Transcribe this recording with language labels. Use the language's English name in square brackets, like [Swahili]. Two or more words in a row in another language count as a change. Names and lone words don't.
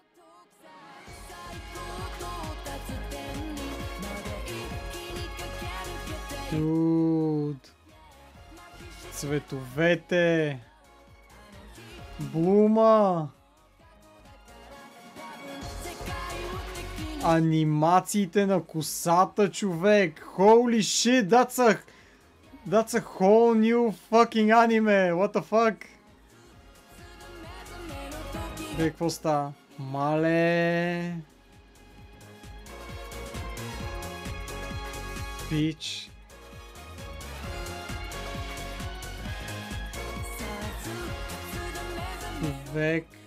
[Bulgarian] Дуд. Цветовете. Блума. Анимациите на косата, човек. [English] Holy shit, that's a whole new fucking anime. What the fuck? [Bulgarian] Бе, какво става? Мале. Пич. Човек.